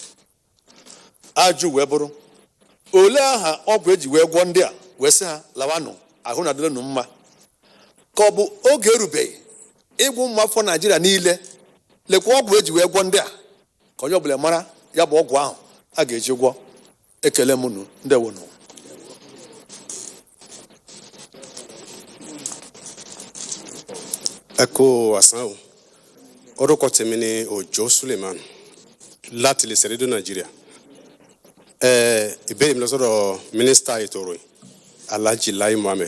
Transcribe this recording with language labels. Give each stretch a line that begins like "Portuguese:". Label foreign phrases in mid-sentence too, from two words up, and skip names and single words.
Igbo: Ajụ wee bụrụ olee aha ọgwụ eji wee gwọ ndị a wee sị ha lawanụ ahụ na adịrịnụ mma, ka ọ bụ oge erubeghị ịgwụ ụmụ afọ Naịjirịa niile lekwa ọgwụ eji wee gwọ ndị a ka onye ọbụla mara ya bụ ọgwụ ahụ a ga-eji gwọ. Ekele m unu, ndewonu.
Yoruba: Ẹ kú àsán o. Orúkọ tèmi ni Òjó Suleiman láti lè ṣe rédíò Nàìjíríà. Ìbéèrè mi lọ sọ́dọ̀ mínísítà ètò ìròyìn Alhaji Lai Mohammed.